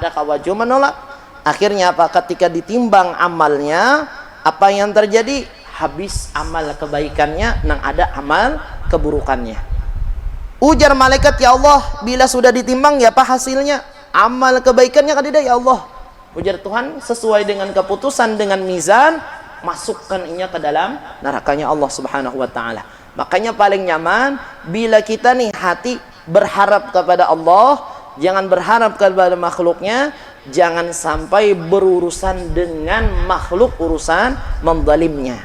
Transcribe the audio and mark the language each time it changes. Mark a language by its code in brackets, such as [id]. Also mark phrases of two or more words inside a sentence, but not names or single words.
[bjn] Kada kawaju menolak. Akhirnya apa? [id] Ketika ditimbang amalnya, apa yang terjadi? [bjn] Habis amal kebaikannya, nang ada amal keburukannya. [id] Ujar malaikat, ya Allah, bila sudah ditimbang ya apa hasilnya? [bjn] Amal kebaikannya kadida ya Allah. [id] Ujar Tuhan, sesuai dengan keputusan dengan mizan, masukkan inya ke dalam nerakanya Allah [ar] سبحانه وتعالى. [id] Makanya paling nyaman bila kita nih hati berharap kepada Allah, jangan berharap kepada makhluknya, jangan sampai berurusan dengan makhluk urusan menzalimnya.